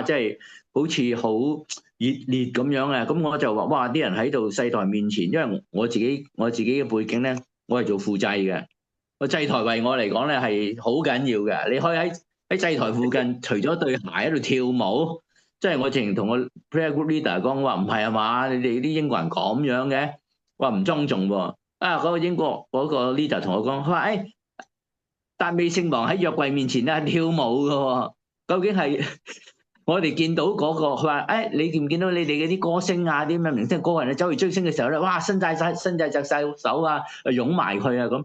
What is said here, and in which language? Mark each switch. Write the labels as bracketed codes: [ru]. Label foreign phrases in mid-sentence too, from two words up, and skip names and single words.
[yue] 即係好似好熱烈咁樣啊！咁我就話：哇！啲人喺度祭台面前，因為我自己嘅背景咧，我係做副祭嘅。個祭台為我嚟講咧係好緊要嘅。你可以喺祭台附近，除咗對鞋喺度跳舞，即係我直情同個 [en] prayer group leader [yue] 講話：唔係啊嘛，你哋啲英國人咁樣嘅，話唔莊重喎。嗰個英國嗰個 leader 同我講，佢話：達味聖王喺約櫃面前咧跳舞嘅喎，究竟係我哋見到嗰個，佢話誒，你見唔見到你哋嗰啲歌星啊，啲咩明星個個人走去追星嘅時候咧，哇，伸晒手啊，擁埋佢啊咁。